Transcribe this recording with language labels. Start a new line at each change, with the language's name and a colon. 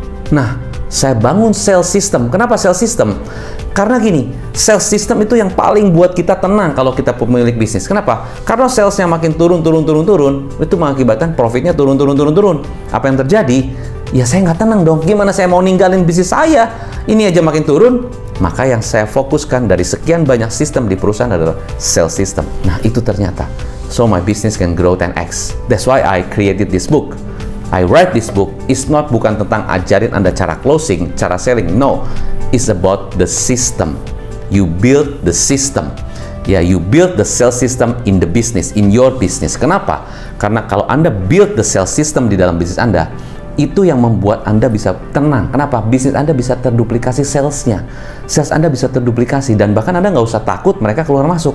Indonesian: Nah, saya bangun sales system. Kenapa sales system? Karena gini, sales system itu yang paling buat kita tenang kalau kita pemilik bisnis. Kenapa? Karena salesnya makin turun, itu mengakibatkan profitnya turun. Apa yang terjadi? ya saya nggak tenang dong. Gimana saya mau ninggalin bisnis saya? Ini aja makin turun. Maka yang saya fokuskan dari sekian banyak sistem di perusahaan adalah sales system. Nah, itu ternyata.
English: So my business can grow 10x. That's why I created this book. I write this book. It's not
Indonesian: bukan tentang ajarin Anda cara closing, cara selling.
English: No, it's about the system. You build the system. Ya, you build the sales system in the business, in your business.
Indonesian: Kenapa? Karena kalau Anda
English: build the sales system
Indonesian: di dalam bisnis Anda, itu yang membuat Anda bisa tenang. Kenapa? Bisnis Anda bisa terduplikasi salesnya. Sales Anda bisa terduplikasi, dan bahkan Anda nggak usah takut mereka keluar masuk.